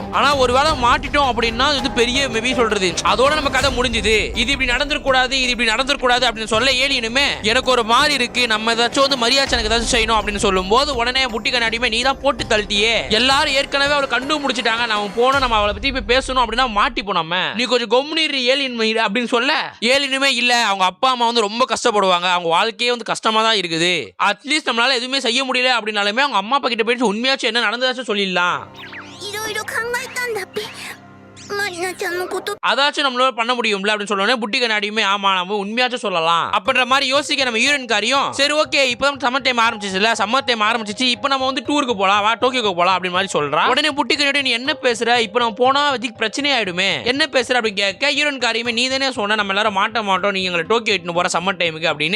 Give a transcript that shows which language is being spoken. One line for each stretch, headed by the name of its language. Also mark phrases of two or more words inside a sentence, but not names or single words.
Tamil: ஆனா ஒருவேளை மாட்டிட்டோம் அப்படின்னா இது பெரிய மேபி சொல்றது அதோட நம்ம கதை முடிஞ்சுது, இது இப்படி நடந்துடக்கூடாது இது இப்படி நடந்துடக்கூடாது அப்படின்னு சொல்ல ஏலியனுமே எனக்கு ஒரு மாதிரி இருக்கு, நம்ம ஏதாச்சும் வந்து மரியா-சானுக்கு ஏதாச்சும் செய்யணும் அப்படின்னு சொல்லும் போது உடனே புட்டி கண்ணாடியுமே நீ தான் போட்டு தள்ளிட்டியே, எல்லாரும் ஏற்கனவே அவளை கண்டுபிடிச்சிட்டாங்க, நம்ம போனோம் நம்ம அவளை பத்தி போய் பேசணும் அப்படின்னா மாட்டிப்போம், நம்ம நீ கொஞ்சம் கொம்முனீர் ஏலியன் அப்படின்னு சொல்ல ஏலியனுமே இல்ல அவங்க அப்பா அம்மா வந்து ரொம்ப கஷ்டப்படுவாங்க, அவங்க வாழ்க்கையே வந்து கஷ்டமா தான் இருக்குது, அட்லீஸ்ட் நம்மளால எதுவுமே செய்ய முடியல அப்படின்னாலுமே அவங்க அம்மா அப்பா கிட்ட போயிட்டு உண்மையாச்சும் என்ன நடந்ததாச்சும் சொல்லிடலாம்.
Japanese: いろいろ考えたんだっぺ。マリナちゃんのこと
Tamil: அதாச்சும் நம்மளால பண்ண முடியும்ல அப்படின்னு சொன்னோடனே புட்டி கண்ணாடியுமே ஆமா நம்ம உண்மையாச்சும் சொல்லலாம் அப்படின்ற மாதிரி யோசிக்க நம்ம ஹீரோயின் காரியம் சரி ஓகே இப்போ
English: summer time
Tamil: ஆரம்பிச்சிச்சுல,
English: summer time
Tamil: ஆரம்பிச்சிச்சு இப்போ நம்ம வந்து டூருக்கு போலாம் வா டோக்கியோக்கு போலாம் அப்படின்னு மாதிரி சொல்றா. உடனே புட்டி கண்ணாடி நீ என்ன பேசுற, இப்போ நம்ம போனா அதுக்கு பிரச்சனை ஆயிடுமே, என்ன பேசுற அப்படின்னு கேட்க ஹீரோயின் காரியுமே நீ தானே சொன்ன நம்ம எல்லாரும் மாட்ட மாட்டோம் நீங்க எங்களை டோக்கியோ இட்டுன்னு போற
English: summer timeக்கு
Tamil: அப்படின்னு.